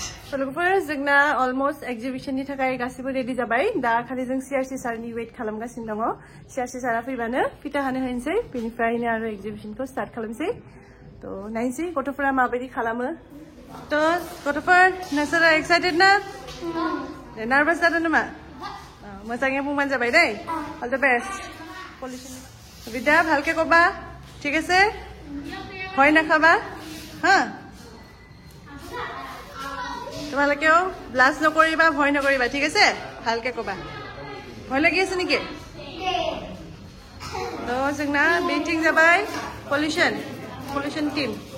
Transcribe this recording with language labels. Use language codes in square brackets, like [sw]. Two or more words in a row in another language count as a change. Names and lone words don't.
[brx] लोगोफोर जोंना अलमोस्ट एग्जिबिशननि थाखाय गासिबो रेडि जाबाय दा खालि जों सीआरसी सारनि वेट खालामगासिनो दङ सीआरसी सारा फैबानो फिथा हानो होनोसै बेनिफ्रायनो आरो एग्जिबिशनखौ स्टार्ट खालामसै तो नायनोसै गथ'फोरा माबायदि खालामो तो गथ'फोर नोंसोरो एक्साइटेड ना नार्भास जादों नामा मोजाङै बुंबानो जाबाय दै [en] all the best [as] বিদ্যা ভালকে কবা ঠিক আছে ভয় নাখাবা হা তোমালোকেও ব্লাস নকৰিবা ভয় নকৰিবা ঠিক আছে ভালকে কবা ভয় লাগি আছে নেকি তো [brx] जोंना मिटिं जाबाय [en] pollution team